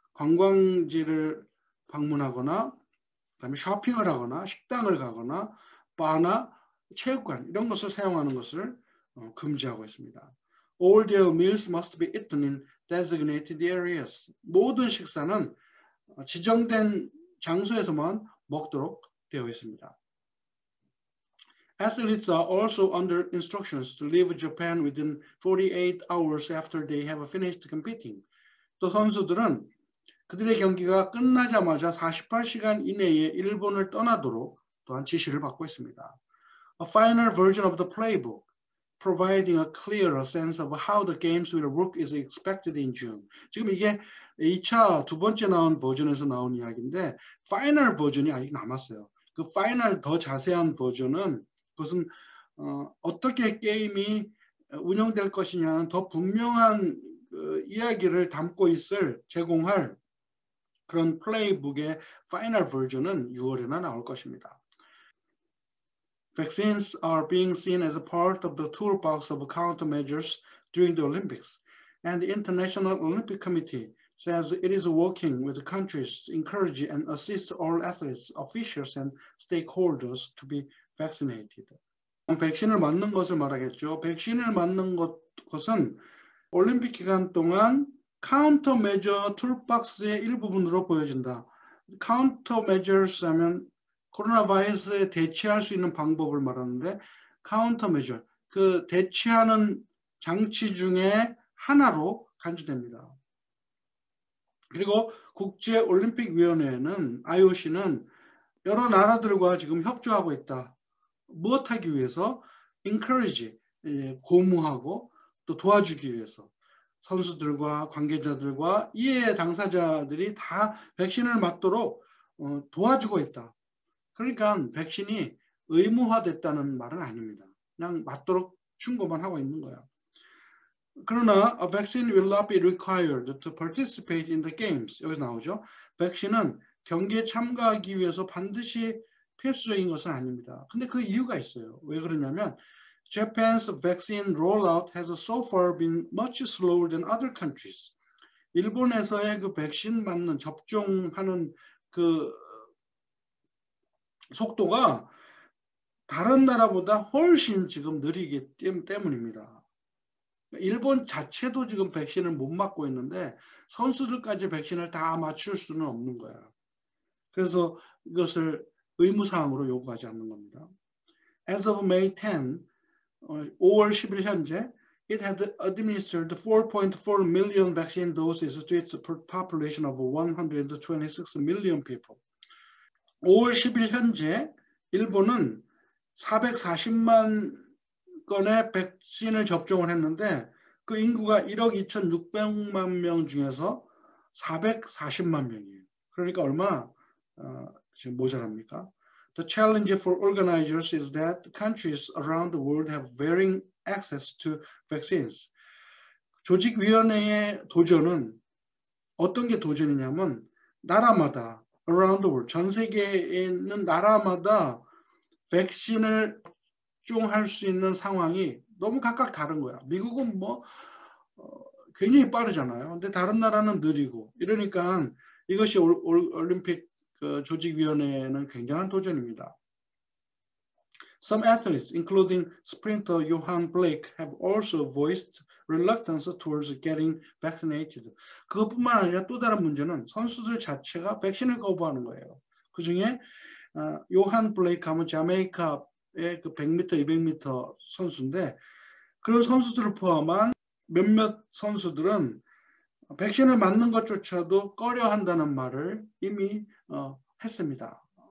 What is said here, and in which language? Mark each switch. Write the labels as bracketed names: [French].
[Korean] 관광지를 방문하거나, 그다음에 쇼핑을 하거나, 식당을 가거나, 바나 체육관 이런 것을 사용하는 것을 금지하고 있습니다. [English] All their meals must be eaten in designated areas. [Korean] 모든 식사는 지정된 장소에서만 먹도록 되어 있습니다. [English] Athletes are also under instructions to leave Japan within 48 hours after they have finished competing. [Korean] 또 선수들은 그들의 경기가 끝나자마자 48시간 이내에 일본을 떠나도록 또한 지시를 받고 있습니다. [English] A final version of the playbook, providing a clearer sense of how the games will work, is expected in June. [Korean] 지금 이게 2차 두 번째 나온 버전에서 나온 이야기인데, 파이널 버전이 아직 남았어요. 그 파이널 더 자세한 버전은 그것은 어떻게 게임이 운영될 것이냐는 더 분명한 이야기를 담고 제공할 그런 플레이북의 파이널 버전은 6월에나 나올 것입니다. [English] Vaccines are being seen as a part of the toolbox of countermeasures during the Olympics, and the International Olympic Committee says it is working with countries to encourage and assist all athletes, officials, and stakeholders to be vaccinated. [Korean] 백신을 맞는 것을 말하겠죠. 백신을 맞는 것은 올림픽 기간 동안 카운터 메저 툴박스의 일부분으로 보여진다. 카운터 메저스 하면 코로나 바이러스에 대치할 수 있는 방법을 말하는데, 카운터 메저, 그 대치하는 장치 중에 하나로 간주됩니다. 그리고 국제올림픽위원회는 IOC는 여러 나라들과 지금 협조하고 있다. 무엇하기 위해서? encourage, 고무하고 또 도와주기 위해서 선수들과 관계자들과 이해 당사자들이 다 백신을 맞도록 도와주고 있다. 그러니까 백신이 의무화됐다는 말은 아닙니다. 그냥 맞도록 충고만 하고 있는 거야. 그러나 [English] a vaccine will not be required to participate in the games. [Korean] 여기서 나오죠. 백신은 경기에 참가하기 위해서 반드시 필수적인 것은 아닙니다. 근데 그 이유가 있어요. 왜 그러냐면 [English] Japan's vaccine rollout has so far been much slower than other countries. [Korean] 일본에서의 그 백신 맞는 접종하는 그 속도가 다른 나라보다 훨씬 지금 느리기 때문입니다. 일본 자체도 지금 백신을 못 맞고 있는데 선수들까지 백신을 다 맞출 수는 없는 거야. 그래서 이것을 의무사항으로 요구하지 않는 겁니다. [English] As of May 10, [Korean] 5월 10일 현재 [English] it had administered 4.4 million vaccine doses to its population of 126 million people. [Korean] 5월 10일 현재 일본은 440만 건의 백신을 접종을 했는데 그 인구가 1억 2,600만 명 중에서 440만 명이에요. 그러니까 얼마 지금 모자랍니까? [English] The challenge for organizers is that countries around the world have varying access to vaccines. [Korean] 조직위원회의 도전은 어떤 게 도전이냐면 나라마다 [English] around the world, [Korean] 전 세계에 있는 나라마다 백신을 접종할 수 있는 상황이 너무 각각 다른 거야. 미국은 뭐 굉장히 빠르잖아요. 근데 다른 나라는 느리고 이러니까 이것이 올림픽 조직위원회는 굉장한 도전입니다. [English] Some athletes, including sprinter Johan Blake, have also voiced reluctance towards getting vaccinated. [Korean] 그것뿐만 아니라 또 다른 문제는 선수들 자체가 백신을 거부하는 거예요. 그 중에 요한 블레이크 하면 자메이카의 그 100m, 200m 선수인데 그런 선수들을 포함한 몇몇 선수들은 백신을 맞는 것조차도 꺼려한다는 말을 이미 했습니다.